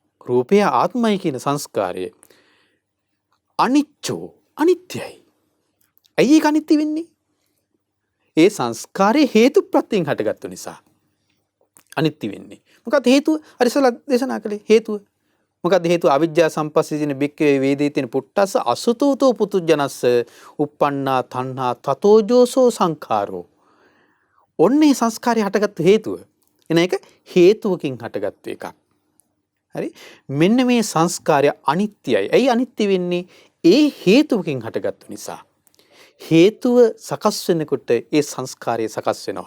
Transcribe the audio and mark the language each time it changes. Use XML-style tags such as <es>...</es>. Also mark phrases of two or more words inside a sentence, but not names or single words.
<si>රූපය ආත්මයි කියන සංස්කාරය අනිච්චෝ අනිත්‍යයි. ඇයි ඒක අනිත්‍ය වෙන්නේ? ඒ සංස්කාරයේ හේතු ප්‍රත්‍යයෙන් හටගත්තු නිසා අනිත්‍ය වෙන්නේ. මොකද හේතුව? අර ඉස්සලා දේශනා කළේ හේතුව. මොකද හේතුව?</si> <pi>අවිජ්ජා සම්පස්සීන බික්කේ වේදිතේන පුට්ටස්ස අසුතෝතෝ පුතුජනස්ස uppannā තණ්හා තතෝජෝසෝ සංඛාරෝ.</pi> <si>ඔන්නේ සංස්කාරය හටගත්තු හේතුව. එන එක හේතුවකින් හටගත්තු එකක්. හරි? මෙන්න මේ සංස්කාරය අනිත්‍යයි. ඇයි අනිත්‍ය වෙන්නේ? ඒ හේතුවකින් හටගත්තු නිසා. හේතුව සකස් වෙනකොට ඒ සංස්කාරය සකස් වෙනවා.</si>